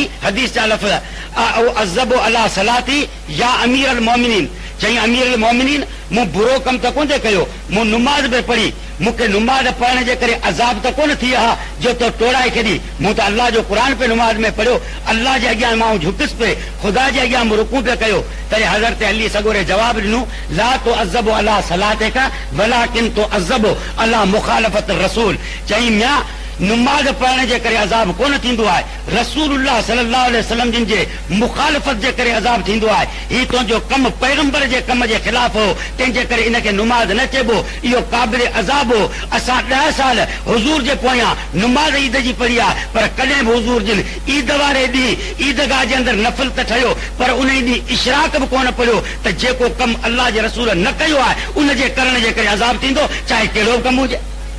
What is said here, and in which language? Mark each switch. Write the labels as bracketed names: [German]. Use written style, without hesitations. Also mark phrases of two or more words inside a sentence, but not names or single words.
[Sindhi] हदीस जा लफ़्ज़, [Arabic] أعذب على صلاتي يا أمير المؤمنين, [Sindhi] चई [Arabic] أمير المؤمنين [Sindhi] मूं बुरो कमु त कोन कयो, मूं नमाज़ बि पढ़ी, मूंखे नमाज़ पढ़ण जे करे अज़ाब त कोन थी हा जो तो टोड़ाए छॾी। मूं त अल्लाह जो क़ुरान पे नमाज़ में पढ़ियो, अल्लाह जे अॻियां मां झुकसि पे, ख़ुदा जे अॻियां मूं रुकू पे कयो। तॾहिं हज़रत अली सगोरे जवाब ॾिनो, [Arabic] لا تعذب على صلاتك ولكن تعذب على مخالفة الرسول. [Sindhi] चई मियां नमाज़ पढ़ण जे करे अज़ाब कोन थींदो आहे, [Arabic] رسول الله صلى الله عليه وسلم [Sindhi] जिन जे मुखालफ़त जे करे अज़ाब थींदो आहे। हीउ तुंहिंजो कमु पैगंबर जे कम जे ख़िलाफ़ हो, तंहिंजे करे इनखे नमाज़ न चइबो, इहो क़ाबिल अज़ाब हो। असां 10 साल हुज़ूर जे पोयां नमाज़ ईद जी पढ़ी आहे, पर कॾहिं बि हुज़ूर जिन ईद वारे ॾींहुं ईदगाह जे अंदरि नफ़िल त ठहियो, पर उन ॾींहुं इशराक बि कोन पढ़ियो त जेको कमु अल्लाह जे रसूल न कयो आहे उन जे करण जे करे अज़ाब थींदो, चाहे कहिड़ो बि कमु हुजे।